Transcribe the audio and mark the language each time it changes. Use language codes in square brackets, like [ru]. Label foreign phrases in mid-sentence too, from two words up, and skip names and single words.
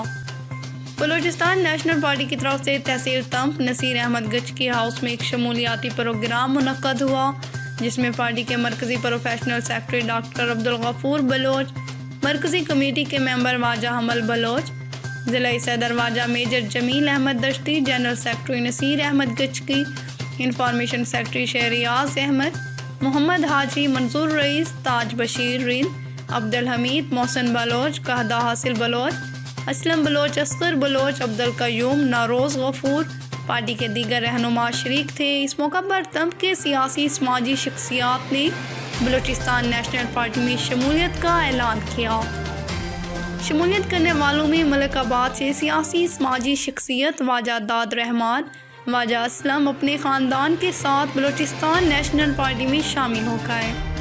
[ur] بلوچستان نیشنل پارٹی کی طرف سے تحصیل تنب نصیر احمد گچکی ہاؤس میں ایک شمولیتی پروگرام منعقد ہوا، جس میں پارٹی کے مرکزی [en] professional secretary [ur] ڈاکٹر عبدالغفور بلوچ، مرکزی کمیٹی کے ممبر واجہ حمل بلوچ، ضلعی صدر واجہ میجر جمیل احمد دشتی, [en] general secretary [ur] نصیر احمد گچکی, [en] information secretary [ur] شہریاز احمد, محمد حاجی، منظور رئیس، تاج بشیر رند، عبدالحمید، محسن بلوچ، قہدہ حاصل بلوچ، اسلم بلوچ، اصغر بلوچ، عبدالقیوم، نوروز غفور، پارٹی کے دیگر رہنما شریک تھے۔ اس موقع پر تمام کے سیاسی سماجی شخصیات نے بلوچستان نیشنل پارٹی میں شمولیت کا اعلان کیا۔ شمولیت کرنے والوں میں ملک آباد سے سیاسی سماجی شخصیت واجہ داد رحمان، واجہ اسلم اپنے خاندان کے ساتھ بلوچستان نیشنل پارٹی میں شامل ہو گئے۔